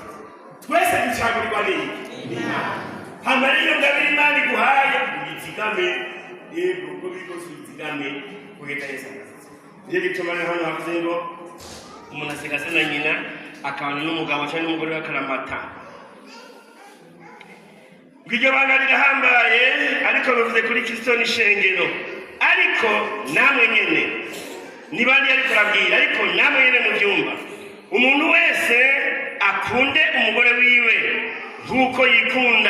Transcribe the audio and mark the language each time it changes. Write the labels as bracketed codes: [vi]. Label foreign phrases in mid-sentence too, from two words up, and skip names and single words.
[rn] Twese ducagurirwa n'iki? Hambere iyo ngabire Imana iguhaye ubizigame, yego uko bikose ubizigame kugeza Yesu. Niyo gituma hano havuze ngo umuntu asiga se na nyina akabana n'umugabo cyangwa n'umugore w'akaramata. Iryo banga rirahambaye ariko bivuze kuri Kristo n'ishengero. Ariko namwe nyene nibandi ariko arabwira, ariko namwe nyene mu byumba umuntu wese akunde umugore wiwe nk'uko yikunda.